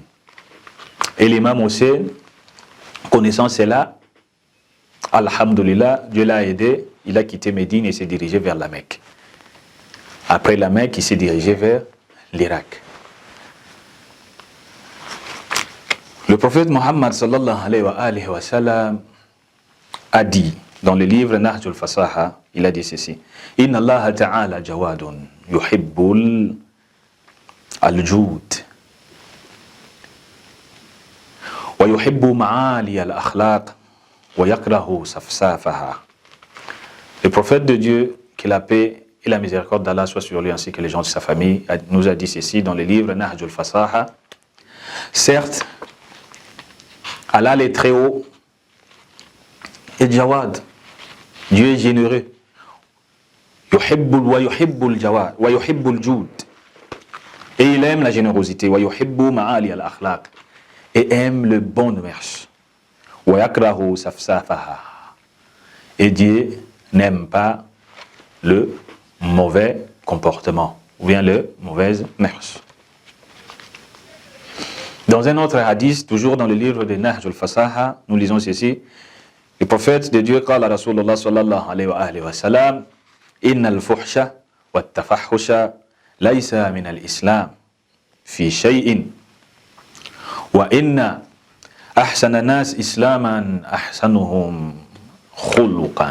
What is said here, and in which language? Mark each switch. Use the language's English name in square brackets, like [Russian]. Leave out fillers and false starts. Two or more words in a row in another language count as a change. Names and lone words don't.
[French] Et l'imam Hussein, connaissant cela, alhamdulillah, Dieu l'a aidé, il a quitté Médine et s'est dirigé vers la Mecque. Après la Mecque, il s'est dirigé vers l'Irak. Le prophète Mohammed [Arabic] صلى الله عليه وسلم [French] a dit dans le livre Nahjul Fasaha, il a dit ceci: [Arabic] إن الله تعالى جواد يحب الجود ويحب معالي الأخلاق ويكره سفسافها. [French] Le prophète de Dieu, que la paix et la miséricorde d'Allah soient sur lui ainsi que les gens de sa famille, nous a dit ceci dans le livre Nahjul Fasaha: certes, Allah est très haut et Jawad, Dieu est généreux. [Arabic] يحب ويحب الجواد ويحب الجود, [French] et il aime la générosité. [Arabic] ويحب معالي الأخلاق, [French] et aime le bon mœurs. [Arabic] ويكره سفسافها, [French] et Dieu n'aime pas le mauvais comportement ou bien le mauvaises mœurs. Dans un autre hadith, toujours dans le livre de Nahj al-Fasaha, nous lisons ceci: le prophète de Dieu, [Arabic] قال رسول الله صلى الله عليه وسلم إن الفحش والتفحش ليس من الإسلام في شيء وإن أحسن الناس إسلاما أحسنهم خلقا.